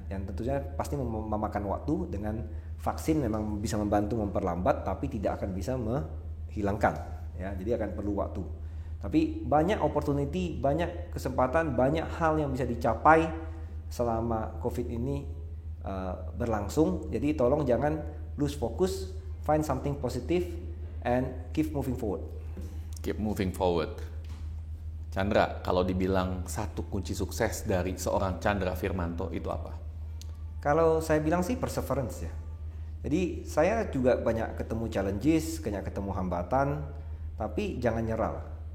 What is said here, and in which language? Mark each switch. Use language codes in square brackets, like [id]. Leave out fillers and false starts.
[id] Yang tentunya pasti memakan waktu. Dengan vaksin memang bisa membantu memperlambat, tapi tidak akan bisa menghilangkan ya, jadi akan perlu waktu. Tapi banyak opportunity, banyak kesempatan, banyak hal yang bisa dicapai selama COVID ini berlangsung. Jadi tolong jangan [en] lose focus, find something positive and keep moving forward. Keep moving forward. [id] Chandra, kalau dibilang satu kunci sukses dari seorang Chandra Firmanto itu apa? Kalau saya bilang sih perseverance ya. Jadi saya juga banyak ketemu challenges, banyak ketemu hambatan, tapi jangan nyerah lah.